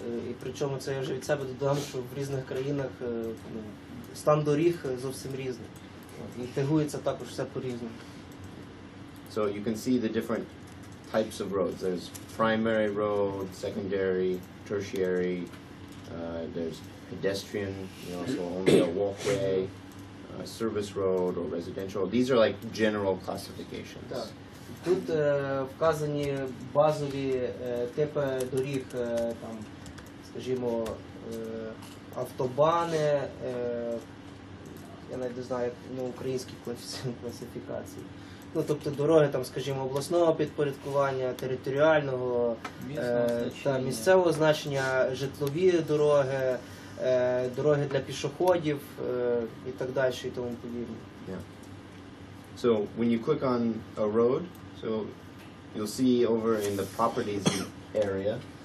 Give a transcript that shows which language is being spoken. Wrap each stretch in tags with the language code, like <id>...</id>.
<uk>І причому це я вже від себе додам, що в різних країнах стан доріг зовсім різний. І тегується також все по-різному.</uk> <en>So you can see the different types of roads. There's primary road, secondary, tertiary. There's pedestrian, so only a walkway, service road, or residential. These are like general classifications.</en> <uk>Так. Тут вказані базові типи доріг, там, скажімо, автобани, я навіть не знаю, як українські класифікації. Ну, тобто дороги, там, скажімо, обласного підпорядкування, територіального та місцевого значення, житлові дороги, дороги для пішоходів і так далі, і тому подібне.</uk> <en>Yeah. So when you click on a road, so you'll see over in the properties area.</en>